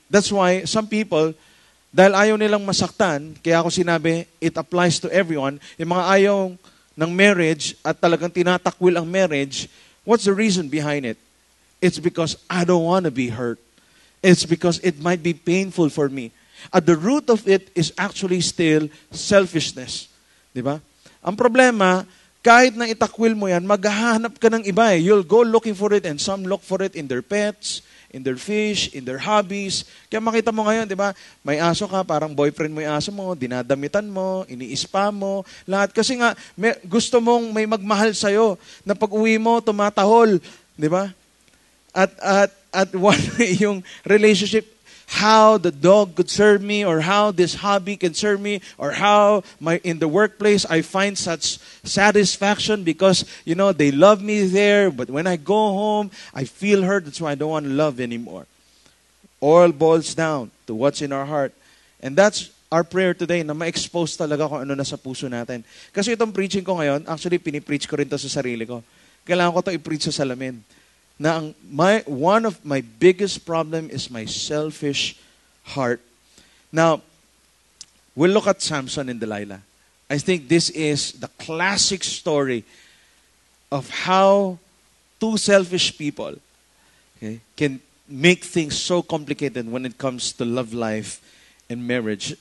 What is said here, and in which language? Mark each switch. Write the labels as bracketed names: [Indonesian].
[English] That's why some people, [Filipino] dahil ayaw nilang masaktan, kaya ako sinabi, [English] it applies to everyone. [Filipino] Yung mga ayaw ng marriage at talagang tinatakwil ang marriage, [English] what's the reason behind it? It's because I don't want to be hurt. It's because it might be painful for me. At the root of it is actually still selfishness. [Filipino] Di ba? Ang problema, kahit na itakwil mo yan, maghahanap ka ng iba eh. [English] You'll go looking for it, and some look for it in their pets, in their fish, in their hobbies. [Filipino] Kaya makita mo ngayon, di ba? May aso ka, parang boyfriend mo yung aso mo, dinadamitan mo, iniispa mo, lahat. Kasi nga, gusto mong may magmahal sa'yo, na pag uwi mo, tumatahol. Di ba? [English] At one yung relationship, how the dog could serve me, or how this hobby can serve me, or how in the workplace I find such satisfaction because, they love me there, but when I go home, I feel hurt. That's why I don't want to love anymore. All boils down to what's in our heart. And that's our prayer today, [Filipino] na ma-expose talaga kung ano nasa puso natin. Kasi itong preaching ko ngayon, actually, pinipreach ko rin to sa sarili ko. Kailangan ko to i-preach sa salamin. [English] Na one of my biggest problem is my selfish heart. Now, we'll look at Samson and Delilah. I think this is the classic story of how two selfish people, okay, can make things so complicated when it comes to love life and marriage.